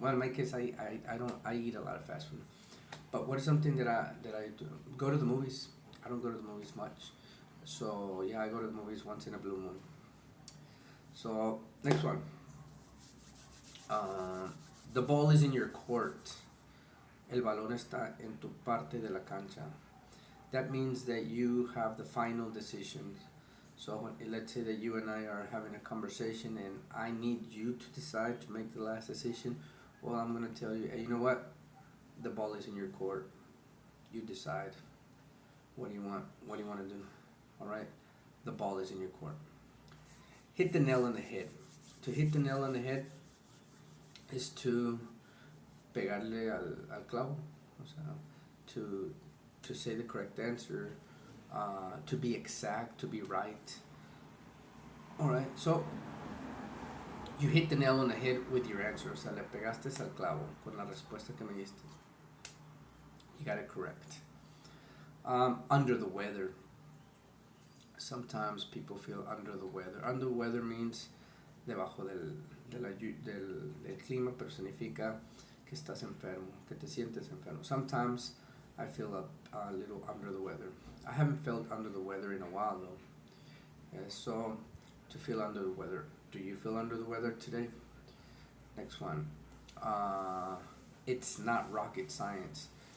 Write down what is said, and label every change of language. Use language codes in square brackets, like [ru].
[en] Well, in my case, I eat a lot of fast food. But what is something that I do? Go to the movies. I don't go to the movies much. So yeah, I go to the movies once in a blue moon. So next one. The ball is in your court. [es] El balón está en tu parte de la cancha. [en] That means that you have the final decision. So let's say that you and I are having a conversation and I need you to decide to make the last decision. Well, I'm going to tell you, hey, you know what? The ball is in your court. You decide. What do you want? What do you want to do? All right? The ball is in your court. Hit the nail on the head. To hit the nail on the head is to [es] pegarle al clavo. O sea, [en] to say the correct answer, to be exact, to be right. Alright, so you hit the nail on the head with your answer. [es] O sea, le pegaste al clavo con la respuesta que me diste. [en] You got it correct. Under the weather. Sometimes people feel under the weather. Under the weather means [es] debajo del clima, pero significa que estás enfermo, que te sientes enfermo. [en] Sometimes I feel a little under the weather. I haven't felt under the weather in a while though. Yeah, so to feel under the weather. Do you feel under the weather today? Next one. It's not rocket science.